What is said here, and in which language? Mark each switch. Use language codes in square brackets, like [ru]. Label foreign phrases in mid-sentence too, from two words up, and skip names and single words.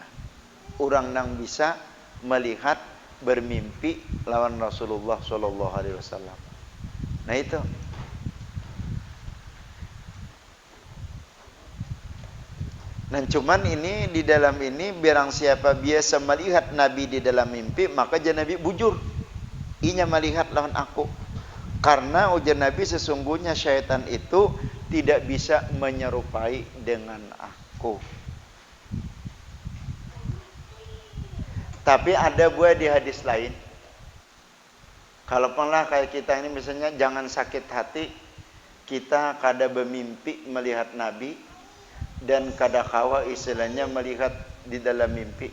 [bjn] Orang nang bisa melihat bermimpi lawan Rasulullah [ar] صلى الله عليه وسلم. [id] Nah itu. [bjn] Dan cuman ini di dalam ini, barang siapa biasa melihat Nabi di dalam mimpi, maka jangan Nabi bujur. Inya melihat lawan aku. Karena ujar Nabi, [id] sesungguhnya syaitan itu tidak bisa menyerupai dengan aku. Tapi ada buah di hadis lain. [bjn] Kalau pernah kayak kita ini misalnya, jangan sakit hati, kita kada bermimpi melihat Nabi, dan kada kawa istilahnya melihat di dalam mimpi.